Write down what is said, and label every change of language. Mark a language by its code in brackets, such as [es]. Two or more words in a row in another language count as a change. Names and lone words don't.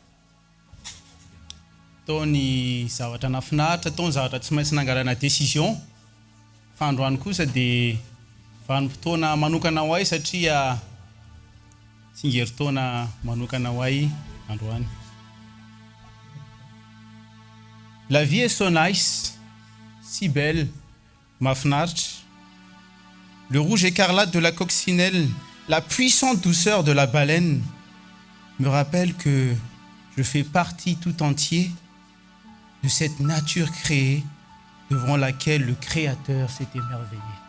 [mg] Tao ny zavatra nafinahitra, tao ny zavatra tsy maintsy nangalana décision. Fa androany kosa dia vanim-potoana manokana ho ahy satria tsingerin-taona manokana ho ahy androany. [fr] La vie est [en] so nice, [fr] si belle, [mg] mahafinaritra. [fr] Le rouge écarlate de la coccinelle, la puissante douceur de la baleine me rappelle que je fais partie tout entier de cette nature créée devant laquelle le Créateur s'est émerveillé.